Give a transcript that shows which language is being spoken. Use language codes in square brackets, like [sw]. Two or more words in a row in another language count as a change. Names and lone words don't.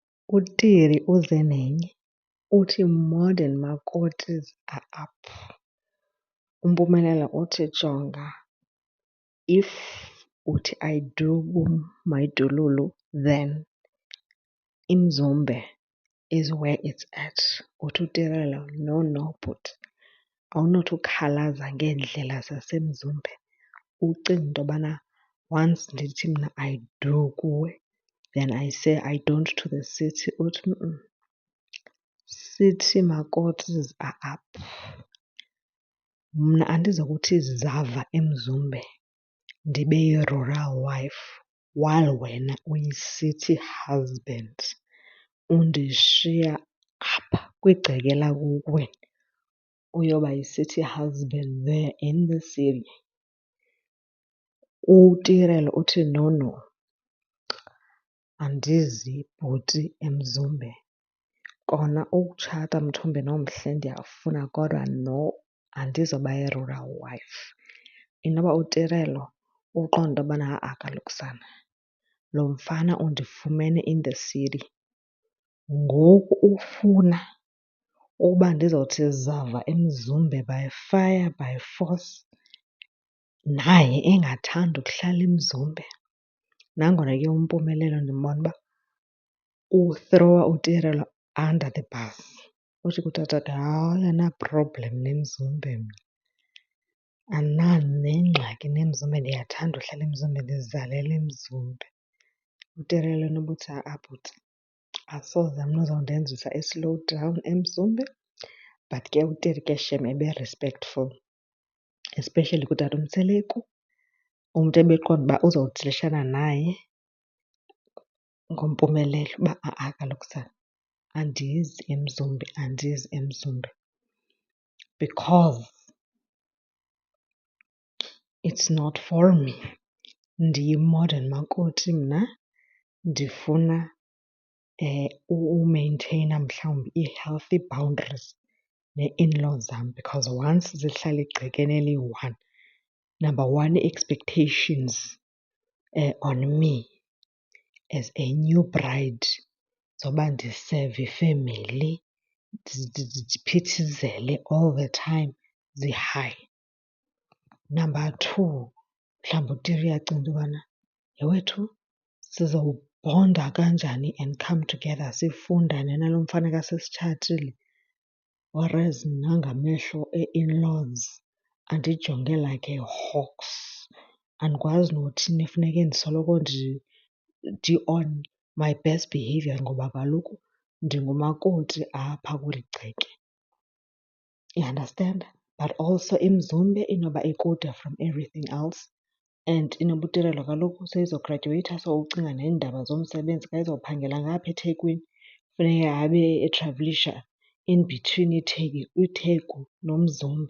[xh] UTiri uze nenye uthi [en] modern makotis are up. [xh] Umpumelelo uthi jonga, [en] if uthi I do Maidululu, then iMzumbe is where it's at. [xh] Uthi uTirela, no, but awunothi ukhalaza ngeendlela zaseMzumbe. Ucinga into yobana [en] once [xh] ndithi mna [en] I do kuwe, then I say I don't to the city. Uthi city makotis are up. [xh] Mna andizokuthi zava eMzumbe ndibe yi-rural wife while wena uyi-city husband undishiya apha kwigceke lakokwenu uyoba yi-city husband [en] there in the city. [xh] UTirela uthi no, andizi bhuti eMzumbe. Kona ukutshata mthombe nomhle ndiyafuna kodwa no, andizoba yi-rural wife. Inoba uTirelo uqonda into yobana ha-a kaloku sana, lo mfana undifumene [en] in the city. [xh] Ngoku ufuna uba ndizawuthi zava eMzumbe [en] by fire by force, [xh] naye engathandi ukuhlala eMzumbe. Nangona ke uMpumelelo ndimbona uba uthrowa uTirelo [en] under the bus. [xh] Uthi kutata hayi andina-problem neMzumbe mna, andinangxaki neMzumbe, ndiyathanda uhlala eMzumbe, ndizalele eMzumbe. UTirelo inoba uthi ha-a bhuti, asoze mna uzawundenzisa i- [en] slow down [xh] eMzumbe. But ke uTiri ke shem ebe-respectful, especially kutata uMseleku, umntu ebeqonda uba uzawudilishana naye ngoMpumelelo uba ha-a kaloku sana, andizi eMzumbe [en] because it's not for me. [xh] Ndiyi-modern makoti mna, ndifuna umeyintheyina mhlawumbi ii- [en] healthy boundaries [xh] nee-in-laws zam [en] because once [xh] zihlala egcekeni eli-one, [en] number one, expectations on me as a new bride [xh] zoba ndiseve ifemeli, ndiphithizele [en] all the time, [xh] zi-high. [en] Number two, [xh] mhlawumbi uTiri uyacinga into yobana yhewethu sizawubhonda kanjani [en] and come together [xh] sifundane nalo mfana kasesitshatile. Whereas mna ngamehlo e-in-laws andijonge [en] like a hawks. [xh] Andikwazi nothini funeke ndisoloko ndi- [en] on my best behaviour [xh] ngoba kaloku ndingumakoti apha kweli gceke. [en] You understand? But also [xh] iMzumbe inoba ikude [en] from everything else and [xh] inoba uTirelo kaloku seyizogradyuweyitha, so ucinga neendaba zomsebenzi xa ezophangela ngapha eThekwini funeke abe etravelisha [en] in between [xh] iTheku noMzumbe.